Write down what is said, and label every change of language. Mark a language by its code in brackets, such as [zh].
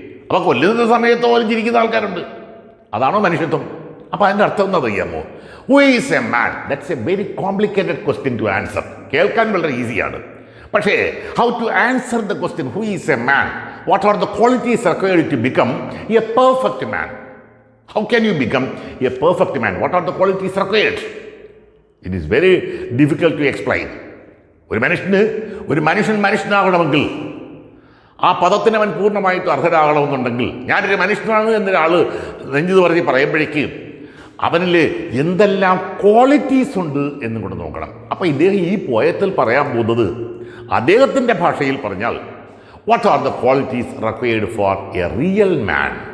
[ml] അപ്പോൾ കൊല്ലുന്ന സമയത്ത് പോലും ചിരിക്കുന്ന ആൾക്കാരുണ്ട്. അതാണോ മനുഷ്യത്വം? അപ്പോൾ അതിൻ്റെ അർത്ഥം എന്താ അറിയാമോ? [en] Who is a man? That's a very complicated question to answer. [ml] കേൾക്കാൻ വളരെ ഈസിയാണ്, പക്ഷേ [en] How to answer the question who is a man, what are the qualities required to become a perfect man? How can you become a perfect man? What are the qualities required? It is very difficult to explain. [ml] ഒരു മനുഷ്യൻ മനുഷ്യനാകണമെങ്കിൽ ആ പദത്തിന് അവൻ പൂർണ്ണമായിട്ട് അർഹരാകണമെന്നുണ്ടെങ്കിൽ, ഞാനൊരു മനുഷ്യനാണ് എന്നൊരാൾ നെഞ്ചത് പറഞ്ഞ് പറയുമ്പോഴേക്ക് അവനിൽ എന്തെല്ലാം ക്വാളിറ്റീസ് ഉണ്ട് എന്നും കൂടെ നോക്കണം. അപ്പോൾ ഇദ്ദേഹം ഈ പോയത്തിൽ പറയാൻ പോകുന്നത് അദ്ദേഹത്തിൻ്റെ ഭാഷയിൽ പറഞ്ഞാൽ [en] What are the qualities required for a real man?